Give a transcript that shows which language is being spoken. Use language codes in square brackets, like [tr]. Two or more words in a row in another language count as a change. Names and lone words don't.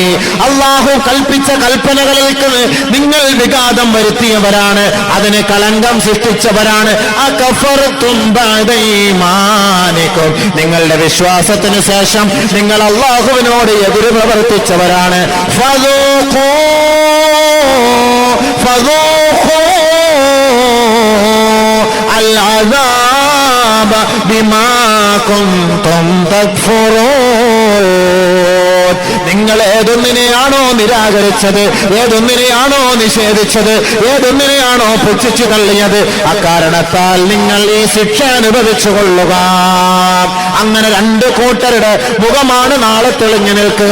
[ml] അല്ലാഹു കൽപ്പിച്ച കൽപ്പനകളിലേക്ക് നിങ്ങൾ വിഘാതം വരുത്തിയവരാണ്, അതിന് കളങ്കം സൃഷ്ടിച്ചവരാണ്. [ar] أكفرتم بعد إيمانكم, [ml] നിങ്ങളുടെ വിശ്വാസത്തിന് ശേഷം നിങ്ങൾ അല്ലാഹുവിനോട് എതിര് പ്രവർത്തിച്ചവരാണ്. [ar] ഫദൂഖൂ العذاب بما كنتم تكفرون. [ml] നിങ്ങൾ ഏതൊന്നിനെയാണോ നിരാകരിച്ചത്, ഏതൊന്നിനെയാണോ നിഷേധിച്ചത്, ഏതൊന്നിനെയാണോ പുച്ഛിച്ചു തള്ളിയത്, അക്കാരണത്താൽ നിങ്ങൾ ഈ ശിക്ഷ അനുഭവിച്ചു കൊള്ളുക. അങ്ങനെ രണ്ട് കൂട്ടരുടെ മുഖമാണ് നാളെ തെളിഞ്ഞു നിൽക്കുക.